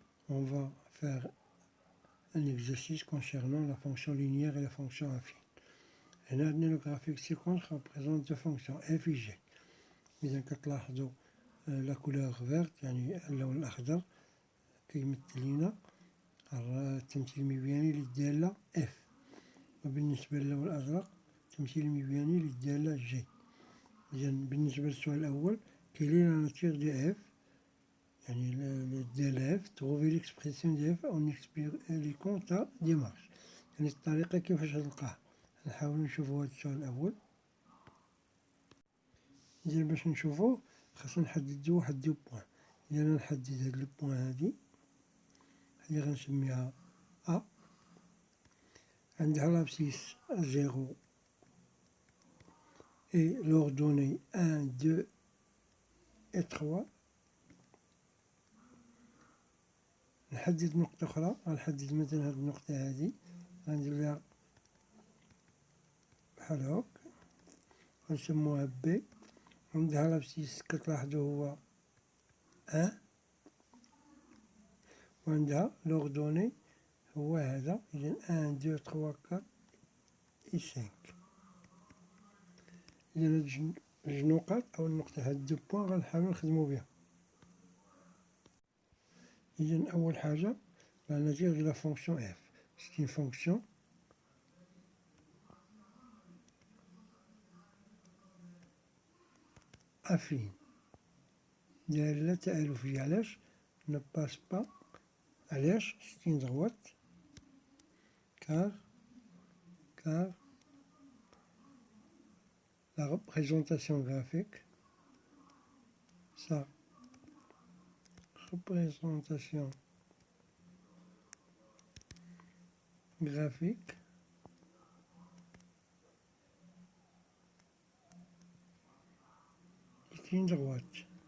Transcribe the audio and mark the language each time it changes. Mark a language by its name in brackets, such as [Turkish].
[French] On va faire un exercice concernant la fonction linéaire et la fonction affine. Le graphique ci-contre représente deux fonctions f et g. [Arabic] إذا كتلاحظوا [French] la couleur verte [Arabic] يعني اللون الأخضر كيمثل لنا التمثيل المبياني للدالة f، وبالنسبة للون الأزرق التمثيل المبياني للدالة g. إذا بالنسبة للسؤال الأول [French] quelle est la nature de f [Arabic] يعني الدالة [French] f trouver l'expression de f en expliquant ta démarche، [Arabic] يعني الطريقة كيفاش تلقاها. نحاول نشوفوا هذا السؤال الأول. إذا باش نشوفوه خاصنا نحددو واحد دو بوان. إذا أنا نحدد هاد لو بوان هادي غنسميها أ، عندها لابسيس زيرو [French] et l'ordonnée 1, 2 et 3. [Arabic] نحدد نقطة أخرى، غنحدد مثلا هاد النقطة هادي غندير لها بحال هاك غنسموها بي، عندها لابسيس كتلاحظو هو 1 وعندها لوردوني هو هذا. إذا 1 2 3 4 [French] et 5. [Arabic] إذا هاد جوج نقط أو النقطة هاد دو بوان غنحاولو نخدمو بها. إذا أول حاجة [French] la nature de la fonction f. C'est une fonction affine. [Arabic] دالة تألفية. علاش؟ [French] ne passe pas. علاش؟ c'est une droite car la représentation graphique, sa représentation graphique est une droite.